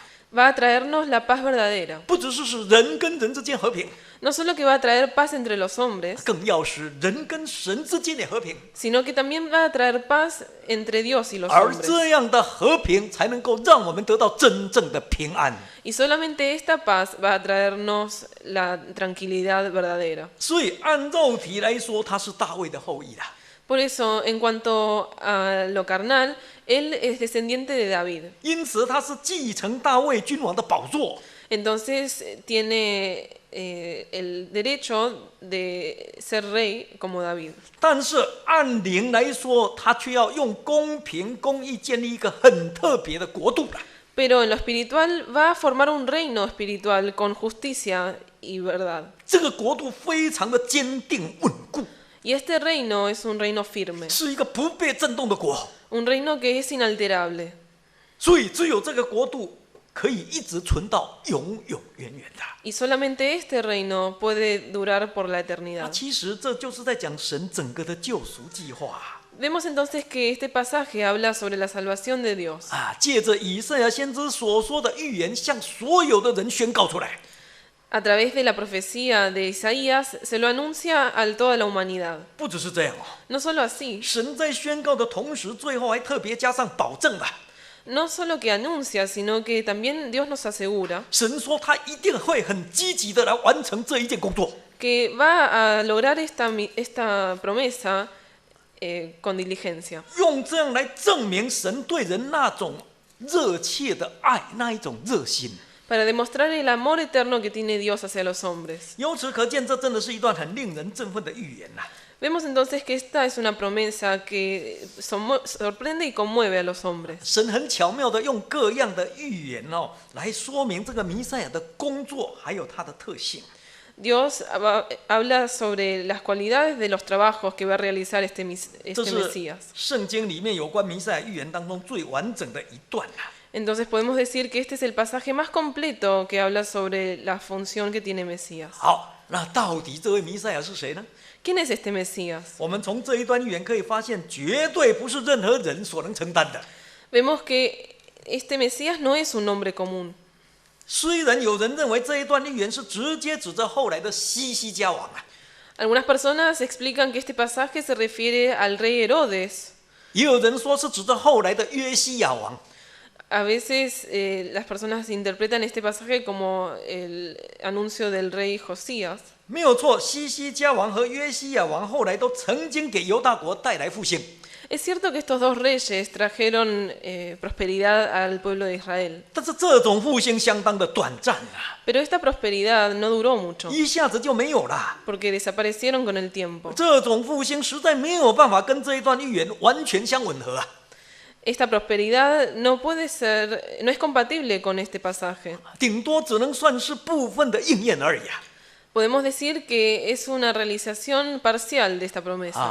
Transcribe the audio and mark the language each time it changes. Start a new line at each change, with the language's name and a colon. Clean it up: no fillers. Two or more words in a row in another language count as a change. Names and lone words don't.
Spanish: Va a traernos la paz verdadera.
Chinese: 不只是使人跟人之间和平，
Spanish: No solo que va a traer paz entre los hombres,
Chinese: 更要使人跟神之间也和平。
Spanish: sino que también va a traer paz entre Dios y los
Chinese: 而
Spanish: hombres.
Chinese: 这样的和平，才能够让我们得到真正的平安。
Spanish: Y solamente esta paz va a traernos la tranquilidad verdadera.
Chinese: 所以按肉体来说，他是大卫的后裔啦。
Spanish: Por eso, en cuanto a lo carnal, él es descendiente de David.
Chinese: 因此他是继承大卫君王的宝座。
Spanish: Entonces tiene el derecho de ser rey como David.
Chinese: 但是按灵来说，他却要用公平公义建立一个很特别的国度了。
Spanish: Pero en lo espiritual va a formar un reino espiritual con justicia y verdad.
Chinese: 这个国度非常的坚定稳固，
Spanish: Y este reino es un reino firme,
Chinese: 是一个不被震动的国。
Spanish: un reino que es inalterable.
Chinese: 所以只有这个国度可以一直存到永永远远的。
Spanish: Y solamente este reino puede durar por la
Chinese: 那
Spanish: eternidad.
Chinese: 其实这就是在讲神整个的救赎计划
Spanish: Vemos entonces que este pasaje habla sobre la salvación de Dios.
Chinese: 啊，借着以赛亚先知所说的预言，向所有的人宣告出来。
Spanish: A través de la profecía de Isaías se lo anuncia a toda la humanidad.
Chinese: 不只是这样哦，
Spanish: No solo así,
Chinese: 神在宣告的同时，最后还特别加上保证了。
Spanish: no solo que anuncia, sino que también Dios nos asegura
Chinese: 神说他一定会很积极的来完成这一件工作。
Spanish: que va a lograr esta promesa con diligencia.
Chinese: 用这样来证明神对人那种热切的爱，那一种热心。
Spanish: Para demostrar el amor eterno que tiene Dios hacia los hombres.
Chinese: 由此可见，这真的是一段很令人振奋的预言呐、
Spanish: Vemos entonces que esta es una promesa que sorprende y conmueve a los hombres.
Chinese: 神很巧妙的用各样的预言哦，来说明这个弥赛亚的工作，还有他的特性。
Spanish: Dios habla sobre las cualidades de los trabajos que va a realizar este
Chinese: 这是
Spanish: Mesías.
Chinese: 圣经里面有关弥赛亚预言当中最完整的一段呐、
Spanish: Entonces podemos decir que este es el pasaje más completo que habla sobre la función que tiene Mesías.
Chinese: 好，那到底这位弥赛亚是谁呢？
Spanish: ¿Quién es este Mesías?
Chinese: 我们从这一段预言可以发现，绝对不是任何人所能承担的。
Spanish: Vemos que este Mesías no es un nombre común.
Chinese: 虽然有人认为这一段预言是直接指着后来的西西家王啊，
Spanish: Algunas personas explican que este pasaje se refiere al rey Herodes.
Chinese: 也有人说是指着后来的约西亚王。
Spanish: A veces las personas interpretan este pasaje como el anuncio del rey Josías.
Chinese: 没有错，西西家王和约西亚王后来都曾经给犹大国带来复兴，
Spanish: Es cierto que estos dos reyes trajeron prosperidad al pueblo de Israel,
Chinese: 但是这种复兴相当的短暂啊，
Spanish: pero esta prosperidad no duró mucho
Chinese: 一下子就没有了。
Spanish: porque desaparecieron con el tiempo.
Chinese: 这种复兴实在没有办法跟这一段预言完全相吻合啊。
Spanish: Esta prosperidad no es compatible con este pasaje.
Chinese: 顶多只能算是部分的应验而已啊，
Spanish: Podemos decir que es una realización parcial de esta promesa.